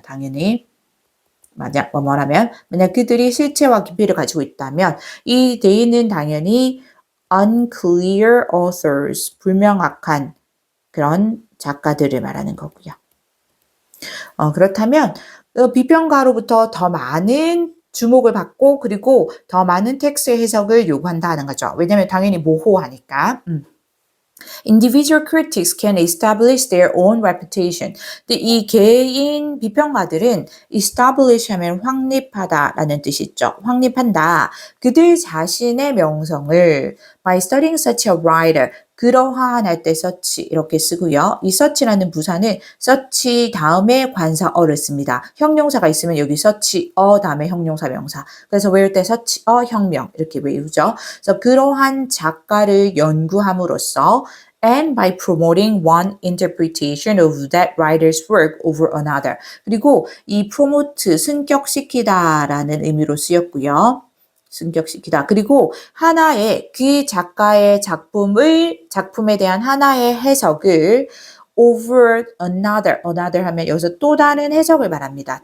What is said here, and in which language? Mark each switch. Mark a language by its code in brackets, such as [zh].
[ko] 당연히 만약 뭐뭐라면 만약 그들이 실체와 깊이를 가지고 있다면 이 they는 당연히 unclear authors 불명확한 그런 작가들을 말하는 거고요. 그렇다면 비평가로부터 더 많은 주목을 받고 그리고 더 많은 텍스트의 해석을 요구한다는 거죠. 왜냐면 당연히 모호하니까. [en] Individual critics can establish their own reputation. [ko] 근데 이 개인 비평가들은 establish 하면 확립하다라는 뜻이 있죠. 확립한다. 그들 자신의 명성을 [en] by studying such a writer. [ko] 그러한 할 때 such 이렇게 쓰고요. 이 such라는 부사는 such 다음에 관사어를 씁니다. 형용사가 있으면 여기 such 다음에 형용사 명사. 그래서 외울 때 such 혁명 이렇게 외우죠. 그래서 그러한 작가를 연구함으로써 [en] and by promoting one interpretation of that writer's work over another. [ko] 그리고 이 promote 승격시키다라는 의미로 쓰였고요. 승격시키다. 그리고 하나의 그 작가의 작품에 대한 하나의 해석을 [en] over another [ko] 하면 여기서 또 다른 해석을 말합니다.